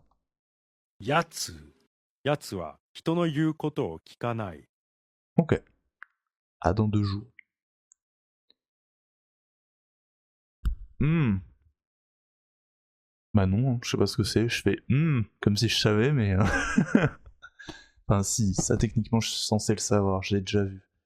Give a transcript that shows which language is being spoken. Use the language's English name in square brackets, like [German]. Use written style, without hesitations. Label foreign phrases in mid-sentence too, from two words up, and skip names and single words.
[Japanese] やつ。やつは人の言うことを聞かない。 [French] Ok. À dans 2 jours. Bah non, hein, je sais pas ce que c'est. Je fais comme si je savais, mais. Enfin, si, ça techniquement, je suis censé le savoir, je l'ai déjà vu.